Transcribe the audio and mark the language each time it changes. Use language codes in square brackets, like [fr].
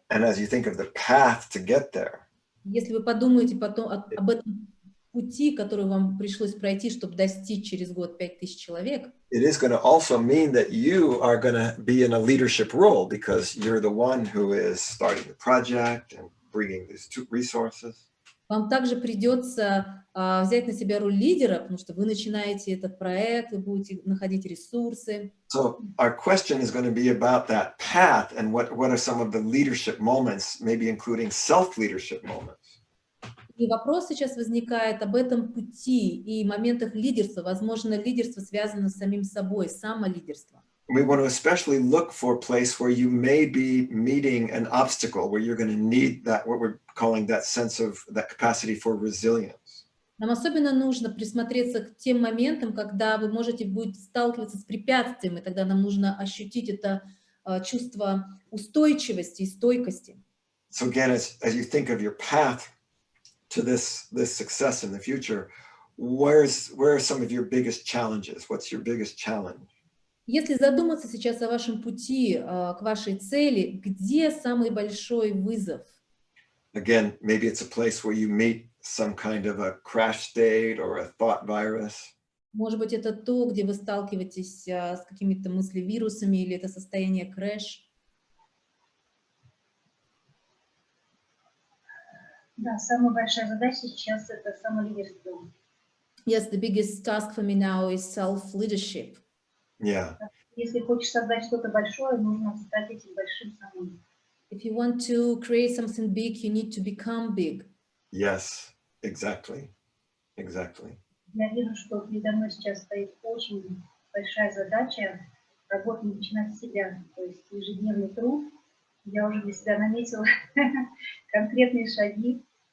[en] And as you think of the path to get there, [ru] если вы подумаете потом об этом пути, который вам пришлось пройти, чтобы достичь через год 5000 человек, [en] it is going to also mean that you are going to be in a leadership role because you're the one who is starting the project and bringing these two resources. [ru] Вам также придется взять на себя роль лидера, потому что вы начинаете этот проект, вы будете находить ресурсы. [en] So our question is going to be about that path and what are some of the leadership moments, maybe including self-leadership moments. [ru] И вопрос сейчас возникает об этом пути и моментах лидерства. Возможно, лидерство связано с самим собой, самолидерство. [en] We want to especially look for a place where you may be meeting an obstacle, where you're going to need that, what we're calling that sense of that capacity for resilience. [ru] Нам особенно нужно присмотреться к тем моментам, когда вы будете сталкиваться с препятствием, и тогда нам нужно ощутить это чувство устойчивости и стойкости. [en] So again, as you think of your path to this success in the future, where are some of your biggest challenges? What's your biggest challenge? [ru] Если задуматься сейчас о вашем пути к вашей цели, где самый большой вызов? [en] Again, maybe it's a place where you meet some kind of a crash state or a thought virus. [ru] Может быть, это то, где вы сталкиваетесь с какими-то мыслевирусами, или это состояние крэш? Да, самая большая задача сейчас это самолидерство. [en] Yes, the biggest task for me now is self-leadership. Yeah. [ru] Если хочешь создать что-то большое, нужно стать этим большим самым. [en] If you want to create something big, you need to become big. Yes, exactly. Exactly. [ru] Я вижу, что передо мной сейчас стоит очень большая задача работать, начинать с себя, то есть ежедневный труд. Я уже для себя наметила конкретные шаги.